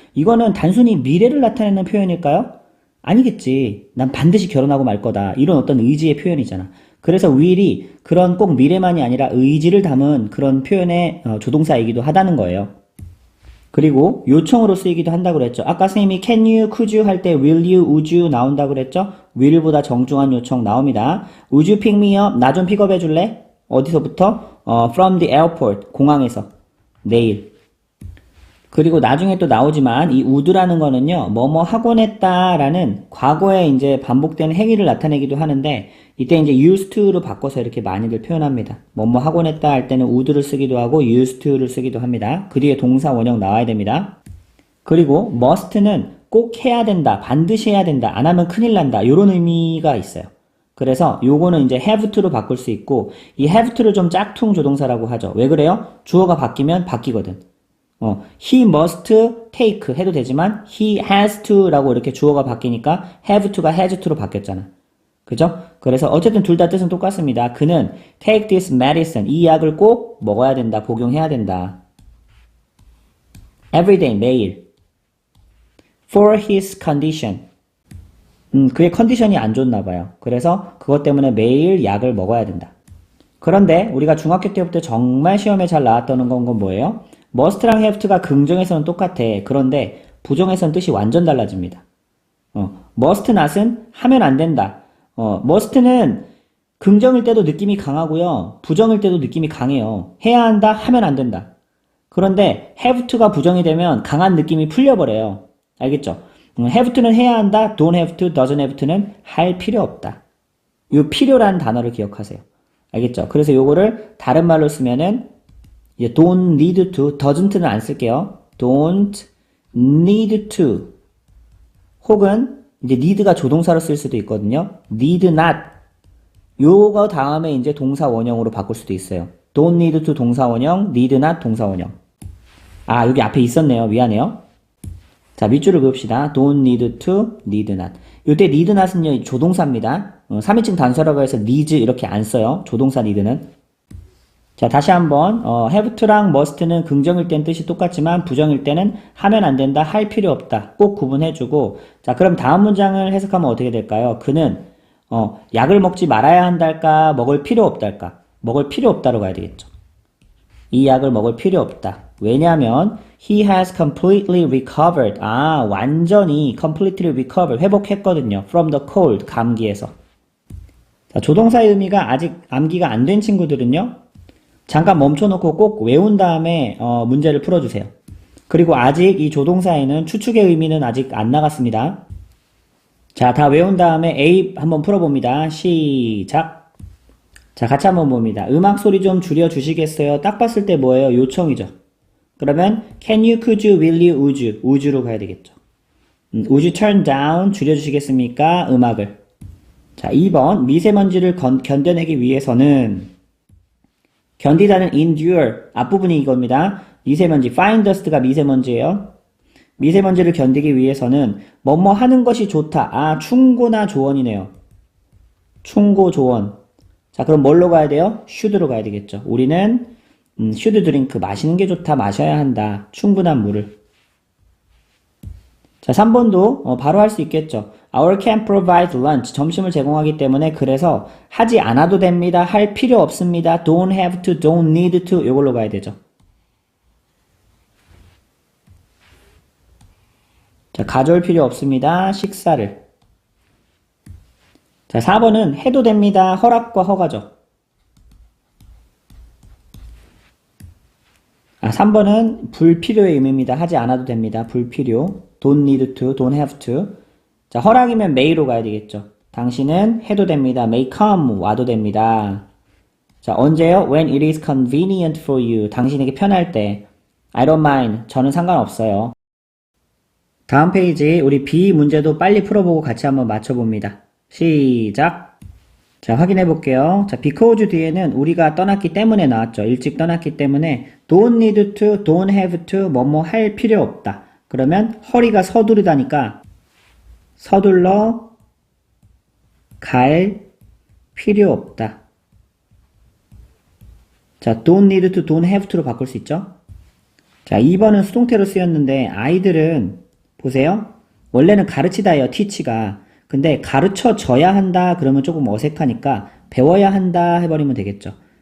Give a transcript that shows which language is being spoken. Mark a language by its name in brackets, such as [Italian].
[Korean] 이거는 단순히 미래를 나타내는 표현일까요? 아니겠지. 난 반드시 결혼하고 말 거다. 이런 어떤 의지의 표현이잖아. 그래서 will이 그런 꼭 미래만이 아니라 의지를 담은 그런 표현의 조동사이기도 하다는 거예요. 그리고 요청으로 쓰이기도 한다고 그랬죠. 아까 선생님이 can you, could you 할 때 will you, would you 나온다고 그랬죠. will보다 정중한 요청 나옵니다. [English] would you pick me up? [Korean] 나 좀 픽업해 줄래? 어디서부터? [English] from the airport. [Korean] 공항에서. 내일. 그리고 나중에 또 나오지만 이 would라는 거는요. 뭐뭐 하곤 했다라는 과거에 이제 반복되는 행위를 나타내기도 하는데 이때 이제 used to로 바꿔서 이렇게 많이들 표현합니다. 뭐뭐 하곤 했다 할 때는 would를 쓰기도 하고 used to를 쓰기도 합니다. 그 뒤에 동사 원형 나와야 됩니다. 그리고 must는 꼭 해야 된다, 반드시 해야 된다, 안 하면 큰일 난다 이런 의미가 있어요. 그래서 요거는 이제 have to로 바꿀 수 있고 이 have to를 좀 짝퉁 조동사라고 하죠. 왜 그래요? 주어가 바뀌면 바뀌거든. [English] he must take 해도 되지만 he has to라고 이렇게 주어가 바뀌니까 have to가 has to로 바뀌었잖아. [Korean] 그죠? 그래서 어쨌든 둘 다 뜻은 똑같습니다. 그는 [English] take this medicine [Korean] 이 약을 꼭 먹어야 된다, 복용해야 된다. every day 매일 [English] for his condition [Korean] 그의 컨디션이 안 좋나 봐요. 그래서 그것 때문에 매일 약을 먹어야 된다. 그런데 우리가 중학교 때부터 정말 시험에 잘 나왔던 건 뭐예요? must랑 have to가 긍정에서는 똑같아. 그런데 부정에서는 뜻이 완전 달라집니다. must not은 하면 안 된다. must는 긍정일 때도 느낌이 강하고요. 부정일 때도 느낌이 강해요. 해야 한다, 하면 안 된다. 그런데 have to가 부정이 되면 강한 느낌이 풀려버려요. 알겠죠? [English] have to는 해야 한다, don't have to, doesn't have to는 [Korean] 할 필요 없다. 이 필요라는 단어를 기억하세요. 알겠죠? 그래서 요거를 다른 말로 쓰면은 이제 don't need to, doesn't는 안 쓸게요. don't need to 혹은 이제 need가 조동사로 쓸 수도 있거든요. need not 요거 다음에 이제 동사 원형으로 바꿀 수도 있어요. [English] don't need to [Korean] 동사 원형, [English] need not 동사 원형. [Korean] 아, 여기 앞에 있었네요. 미안해요. 자, 밑줄을 그읍시다. [English] don't need to, need not. [Korean] 요때 need not은요, 조동사입니다. 3인칭 단서라고 해서 needs 이렇게 안 써요. 조동사 need는. 자, 다시 한번, have to랑 must는 긍정일 땐 뜻이 똑같지만 부정일 때는 하면 안 된다, 할 필요 없다. 꼭 구분해주고. 자, 그럼 다음 문장을 해석하면 어떻게 될까요? 그는, 약을 먹지 말아야 한달까, 먹을 필요 없달까? 먹을 필요 없다로 가야 되겠죠. 이 약을 먹을 필요 없다. 왜냐하면 [English] he has completely recovered. 아, 완전히 completely recovered. [Korean] 회복했거든요. [English] from the cold. [Korean] 감기에서. 자, 조동사의 의미가 아직 암기가 안 된 친구들은요. 잠깐 멈춰놓고 꼭 외운 다음에 문제를 풀어주세요. 그리고 아직 이 조동사에는 추측의 의미는 아직 안 나갔습니다. 자, 다 외운 다음에 A 한번 풀어봅니다. 시작. 자, 같이 한번 봅니다. 음악 소리 좀 줄여주시겠어요? 딱 봤을 때 뭐예요? 요청이죠. [English] 그러면 can you, could you, will you, would you? [Korean] would로 가야 되겠죠. [English] would you turn down? [Korean] 줄여주시겠습니까? 음악을. 자, 2번 미세먼지를 견뎌내기 위해서는 견디다는 endure 앞부분이 이겁니다. 미세먼지 fine dust가 미세먼지예요. 미세먼지를 견디기 위해서는 뭐뭐 하는 것이 좋다. 아, 충고나 조언이네요. 충고 조언. 자, 그럼 뭘로 가야 돼요? should로 가야 되겠죠. 우리는 [English] should drink [Korean] 마시는 게 좋다. 마셔야 한다. 충분한 물을. 자, 3번도 바로 할 수 있겠죠. [English] Our can provide lunch. [Korean] 점심을 제공하기 때문에 그래서 하지 않아도 됩니다. 할 필요 없습니다. [English] Don't have to, don't need to [Korean] 이걸로 가야 되죠. 자, 가져올 필요 없습니다. 식사를. 자, 4번은 해도 됩니다. 허락과 허가죠. 아, 3번은 불필요의 의미입니다. 하지 않아도 됩니다. 불필요. [English] Don't need to, don't have to. [Korean] 자, 허락이면 may로 가야 되겠죠. 당신은 해도 됩니다. [English] may come, [Korean] 와도 됩니다. 자, 언제요? [English] When it is convenient for you. [Korean] 당신에게 편할 때. [English] I don't mind. [Korean] 저는 상관없어요. 다음 페이지 우리 B 문제도 빨리 풀어보고 같이 한번 맞춰봅니다. 시작. 자, 확인해 볼게요. 자, because 뒤에는 우리가 떠났기 때문에 나왔죠. 일찍 떠났기 때문에 [English] don't need to, don't have to, [Korean] 뭐뭐 할 필요 없다. 그러면 허리가 서두르다니까 서둘러 갈 필요 없다. [English] 자, don't need to, don't have to로 [Korean] 바꿀 수 있죠. 자, 2번은 수동태로 쓰였는데 아이들은 보세요. 원래는 가르치다예요. teach가. 근데 가르쳐 줘야 한다 그러면 조금 어색하니까 배워야 한다 해버리면 되겠죠.